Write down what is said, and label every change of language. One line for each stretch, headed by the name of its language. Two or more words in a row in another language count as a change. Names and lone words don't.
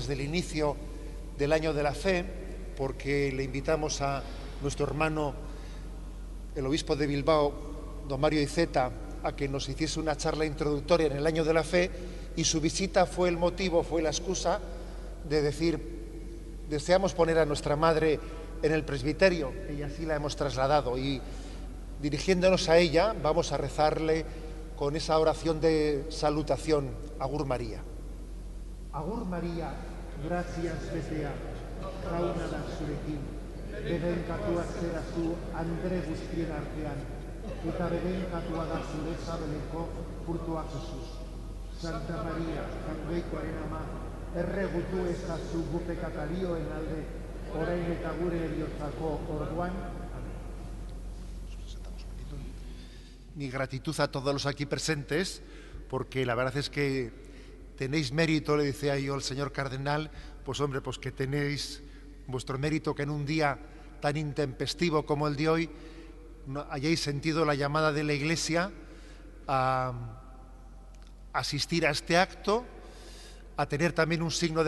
Spanish: el inicio del año de la fe, porque le invitamos a nuestro hermano el obispo de Bilbao, don Mario Iceta, a que nos hiciese una charla introductoria en el año de la fe, y su visita fue el motivo, fue la excusa de decir: deseamos poner a nuestra madre en el presbiterio, y así la hemos trasladado, y dirigiéndonos a ella vamos a rezarle con esa oración de salutación.
Basque: Agur María. Agur María, gracias betea, jauna da zurekin, bedenkatua zera zu Andre guztien artean, eta bedenkatua da zure sabeleko furtua Jesus. Santa María, jangoikoaren ama, erregutu ezazu gu pekatarioen alde, orain eta gure heriotzako orduan.
Spanish: Mi gratitud a todos los aquí presentes, porque la verdad es que tenéis mérito, le decía yo al señor cardenal, pues hombre, pues que tenéis vuestro mérito, que en un día tan intempestivo como el de hoy hayáis sentido la llamada de la Iglesia a asistir a este acto, a tener también un signo